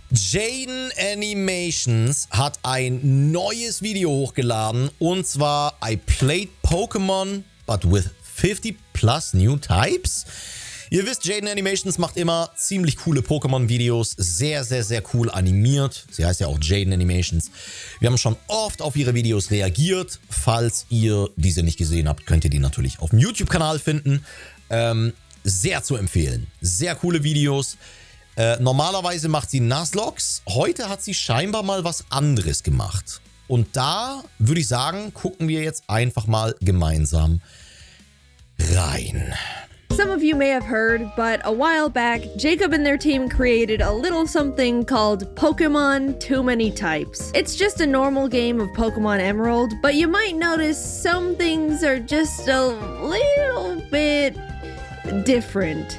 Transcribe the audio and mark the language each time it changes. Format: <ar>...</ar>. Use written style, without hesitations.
<de>Jaden Animations hat ein neues Video hochgeladen. Und zwar</de> <en>I played Pokémon, but with 50 plus new types.</en> <de>Ihr wisst, Jaden Animations macht immer ziemlich coole Pokémon-Videos. Sehr, sehr, sehr cool animiert. Sie heißt ja auch Jaden Animations. Wir haben schon oft auf ihre Videos reagiert. Falls ihr diese nicht gesehen habt, könnt ihr die natürlich auf dem YouTube-Kanal finden. Sehr zu empfehlen. Sehr coole Videos. Normalerweise macht sie Nuzlocks. Heute hat sie scheinbar mal was anderes gemacht. Und da würde ich sagen, gucken wir jetzt einfach mal gemeinsam rein.</de> <en>Some of you may have heard, but a while back, Jacob and their team created a little something called Pokemon Too Many Types. It's just a normal game of Pokemon Emerald, but you might notice some things are just a little bit different.</en>